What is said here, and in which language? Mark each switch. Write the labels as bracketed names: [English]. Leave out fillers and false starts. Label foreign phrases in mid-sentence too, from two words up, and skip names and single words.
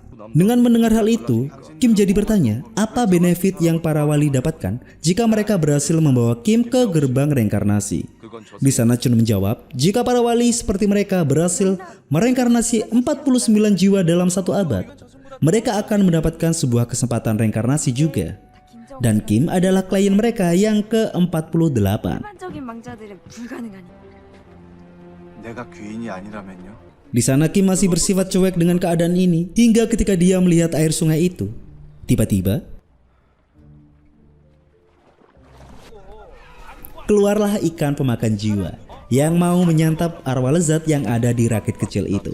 [Indonesian] Dengan mendengar hal itu, Kim jadi bertanya, apa benefit yang para wali dapatkan jika mereka berhasil membawa Kim ke gerbang reinkarnasi? Di sana Chun menjawab, jika para wali seperti mereka berhasil mereinkarnasi 49 jiwa dalam 1 abad, mereka akan mendapatkan sebuah kesempatan reinkarnasi juga. Dan Kim adalah klien mereka yang ke-48. [Korean] 일반적인 망자들은 불가능하니. 내가 귀인이 아니라면요? [Indonesian] Di sana Kim masih bersifat cuek dengan keadaan ini hingga ketika dia melihat air sungai itu. Tiba-tiba keluarlah ikan pemakan jiwa yang mau menyantap arwah lezat yang ada di rakit kecil itu.